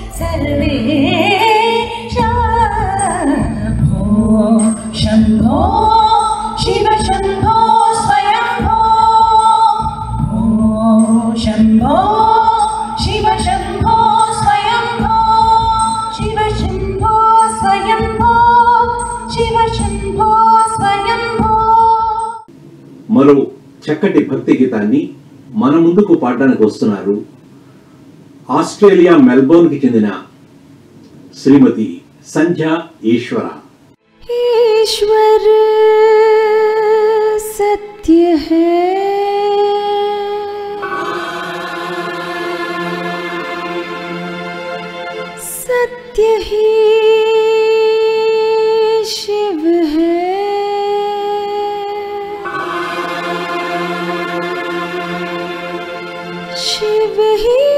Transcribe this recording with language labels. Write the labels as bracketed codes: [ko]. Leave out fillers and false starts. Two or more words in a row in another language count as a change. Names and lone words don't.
[sa] सर्वेशा भो शम्भो शिव शम्भो स्वयम्भो भो शम्भो शिव शम्भो स्वयम्भो शिव शम्भो स्वयम्भो शिव शम्भो स्वयम्भो [te] మరో చక్కటి భక్తి గీతాన్ని మన ముందుకు పాడడానికి వస్తున్నారు ఆస్ట్రేలియా మెల్బోర్న్ కి చెందిన శ్రీమతి సంధ్య ఈశ్వర. [hi] ईश्वर सत्य है सत्य ही शिव है शिव ही